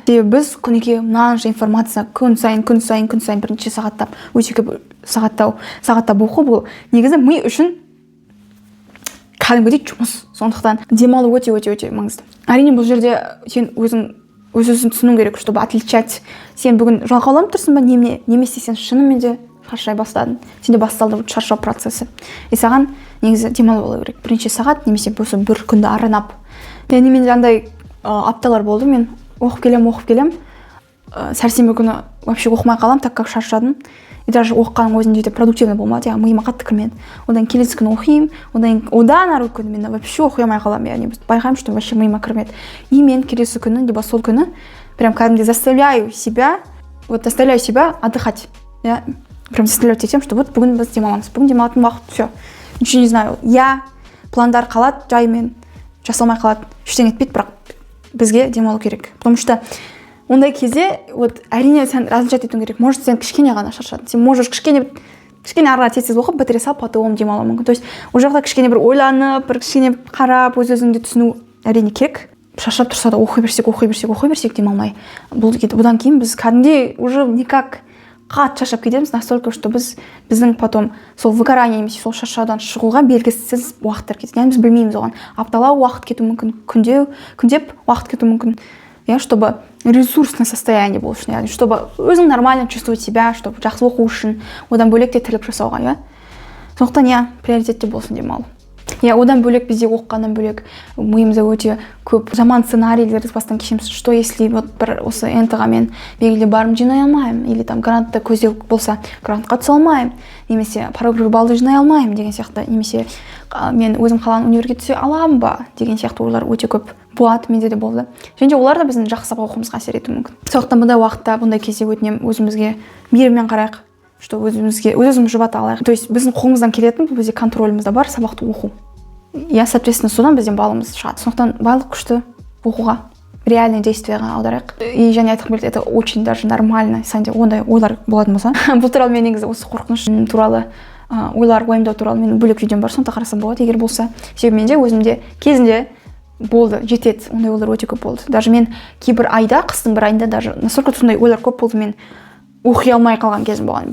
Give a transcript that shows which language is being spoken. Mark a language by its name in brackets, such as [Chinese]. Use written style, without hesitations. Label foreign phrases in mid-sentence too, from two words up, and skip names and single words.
[Kazakh] Себебі біз күніге мынанша информация күн сайын бірнеше сағаттап, өте көп сағаттап оқу, бұл негізі ми үшін кәдімгідей жұмыс. Сондықтан демалу өте маңызды. Әрине бұл жерде сен өзің түсіну керек, [Russian] чтобы отличать. [Kazakh] Сен бүгін жалқауланып тұрсың ба, немесе сен шынымен де шаршай бастадың. Сенде басталды шаршау процесі. И саған негізі демалу болу керек. Бірнеше сағат немесе болса бір күнді арнап. Яғни менде андай апталар болды, мен оқып келем. Сәрсенбі күні вообще оқымай қалам, [Russian] так как [Kazakh] шаршадым. [Russian] И даже [Kazakh] оқығанның өзінде де продуктивно болмады, яғни миыма қатты кірмеді. Одан келесі күні оқимын, одан арғы күні мен вообще оқи алмай қаламын, яғни байқаймын, [Russian] что вообще [Kazakh] миыма кірмеді. И мен келесі күні, либо сол күні прям кәдімгідей [Russian] заставляю себя отдыхать. Я прям заставляю тем, что вот [Kazakh] бүгін біз демаламыз. Бүгін демалатын уақыт, [Russian] все. Ничего не знаю. [Kazakh] Пландар қалады, жаймен жасалмай қалады. Ештеңе етпейді, бірақ бізге демалу керек. [Russian] Потому что [Kazakh] ондай кезде, вот әрине сен различать етуің керек. Может, сен кішкене ғана шаршадың. Сен можешь кішкене арыға тез оқып, бітіре салып, потом демалу мүмкін. [Russian] То есть, [Kazakh] ол жақта кішкене бір ойланып, бір кішкене қарап, өз-өзіңді түсіну әрине керек. Шаршап тұрса да оқи берсек демалмай. Бұдан кейін біз кәдімгідей [Russian] уже никак [Kazakh] қатты шаршап кетеміз, [Russian] настолько, что [Kazakh] біздің потом сол выгорание немесе сол шаршаудан шығуға белгісіз уақыттар кетеді. Яғни біз білмейміз оған. Апталау уақыт кету мүмкін, күндеп уақыт кету мүмкін. [Russian] Чтобы ресурсное состояние [Kazakh] болу үшін, чтобы өзің [Russian] нормально чувствовать себя, [Kazakh] чтобы жақсы оқу үшін, одан бөлек те тірлік жасауға, Сондықтан приоритетте болсын демалу. Одан бөлек бізде оққаннан бөлек миымызда өте көп жаман сценарийлер бастан кешеміз. [Russian] Что если вот [Kazakh] бір осы НТ-ға мен белгілі барым жинай алмаймын, [Russian] или там [Kazakh] грантты көздеу болса грантқа түсе алмаймын, немесе программа балды жинай алмаймын деген сияқты, немесе мен өзім қалаған универге түсе аламын ба деген сияқты ойлар өте көп болады, менде де болды. Және олар да біздің жақсы оқуымызға әсер етуі мүмкін. Сондықтан бұндай уақытта, бұндай кезде өтінемін, өзімізге мейіріммен қарайық, что өзіміз жұбата алайық. [Russian] То есть [Kazakh] біздің қолымыздан келетін, бұл бізде контролімізде бар сабақты оқу. Соответственно, содан бізден балымыз шығады. Сондықтан барлық күшті оқуға, [Russian] реальный действияға [Kazakh] аударайық. И және айтқым келеді, [Russian] это очень даже нормально. [Kazakh] Сәнде ондай ойлар болатын болса. Бұл туралы мен негізі осы қорқыныш туралы уайымдау туралы мен бөлек видеом бар, сонда қарасам болады, егер болса. Себебі менде өзімде кезінде болды, жетеді. Ондай ойлар өте көп болды. Даже мен кейбір айда, қыстың бір айында [Russian] даже настолько [Kazakh] сондай ойлар көп болды, мен оқи алмай қалған кезім болған.